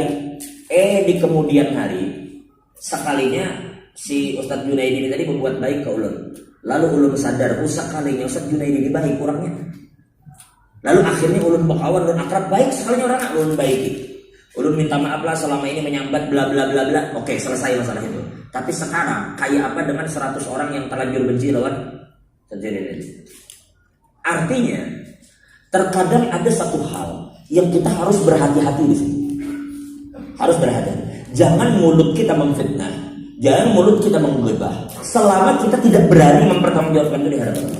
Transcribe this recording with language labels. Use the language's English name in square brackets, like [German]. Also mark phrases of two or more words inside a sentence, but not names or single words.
[Banjar] Di kemudian hari, sekalinya si Ustadz Junaidi ini tadi berbuat baik ke ulun. Lalu ulun sadar, sekalinya Ustadz Junaidi ini baik kurangnya. Lalu akhirnya ulun bakawan, ulun akrab, baik sekalinya orang ulun baiki. Ulun minta maaf lah selama ini menyambat bla bla bla bla. [Indonesian] Oke, selesai masalah itu. Tapi sekarang kayak apa dengan 100 orang yang terlanjur benci lawan terjadi? Artinya terkadang ada satu hal yang kita harus berhati-hati di sini. Harus berhati-hati. Jangan mulut kita memfitnah, jangan mulut kita menggibah selama kita tidak berani mempertanggungjawabkan itu di hadapan Allah.